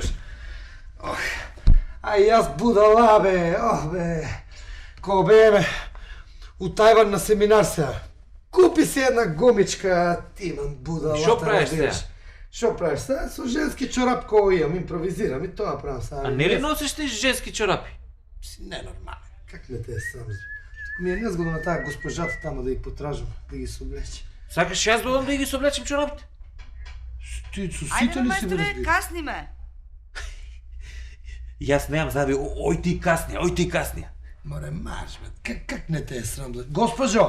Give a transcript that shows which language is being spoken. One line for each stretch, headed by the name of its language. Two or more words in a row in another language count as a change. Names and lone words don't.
Macedonian: Ох, ај јас будала, бе, бе. Ко беме у Тајван на семинар сега. Купи си една гумичка, ти имам будалата. Шо правиш разбираш. сега? Шо правиш сега? Со женски чорап кој имам, импровизирам и тоа правам сега. А не ли носиш ти женски чорапи? Си ненормален. Как не те е срам? Тук ми е незгодно на тая госпожата тамо да ги потражам, да ги се облече. Сакаш јас додам да ги соблечем чорапите? Ти со Ајде, сите ли си бе мајсторе, разбира? касни ме. Јас немам заби, ој ти касни. Море марш, бе. Как не те е срам? Бе? Госпожо!